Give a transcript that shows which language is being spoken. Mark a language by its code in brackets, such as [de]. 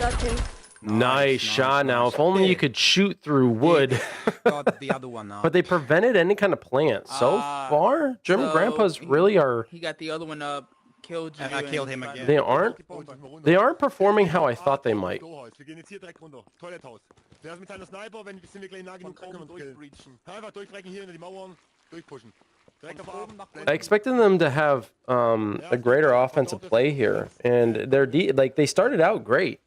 [en] Got him. Nice shot. Now, if only you could shoot through wood. Got the other one now. But they prevented any kind of plant. So far, German so grandpas really are. He got the other one up, killed you. And I killed him again. They aren't. They aren't performing how I thought they might. [de] Wir gehen jetzt hier direkt runter. Toiletthaus. Der ist mit seiner Sniper, sind wir gleich nah genug, können wir uns killen. Durchbreachen. Einfach durchbrechen hier hinter die Mauern, durchpushen. Direkt auf Oben nach [en] I expected them to have a greater offensive play here, and they started out great.